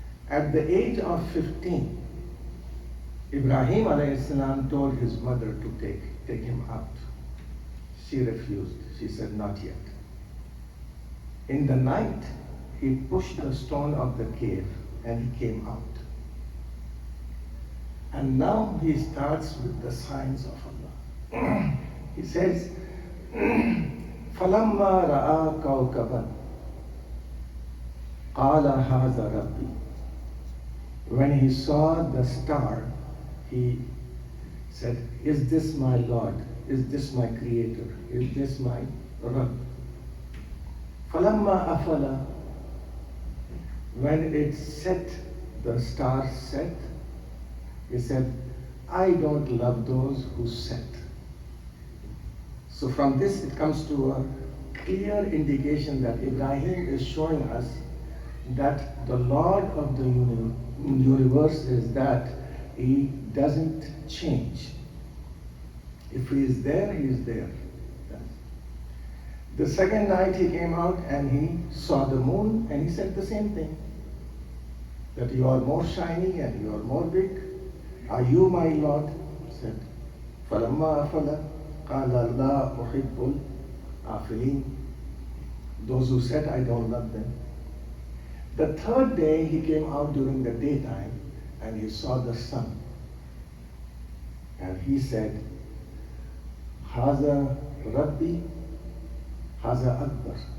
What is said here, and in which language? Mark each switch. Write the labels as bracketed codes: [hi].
[en] At the age of 15, Ibrahim alayhi salam told his mother to take him out. She refused. She said, not yet. In the night, he pushed the stone of the cave and he came out. And now he starts with the signs of Allah. He says, [ar] فَلَمَّا رَأَى كَوْكَبًا قَالَ هَذَا رَبِّي. [en] When he saw the star, he said, is this my Lord? Is this my Creator? Is this my Rabb? [ar] فَلَمَّا أَفَلَ. [en] When it set, the star set, he said, I don't love those who set. So from this it comes to a clear indication that Ibrahim is showing us that the Lord of the universe is that He doesn't change. If He is there, He is there. The second night he came out and he saw the moon and he said the same thing. That you are more shiny and you are more big. Are you my Lord? He said, [ar] فَلَمَّا أَفَلَ قَالَ لَا أُحِبُّ الْآفِلِينَ. [en] Those who said, I don't love them. The third day he came out during the daytime and he saw the sun. And he said, [ar] Haza Rabbi, Haza Akbar.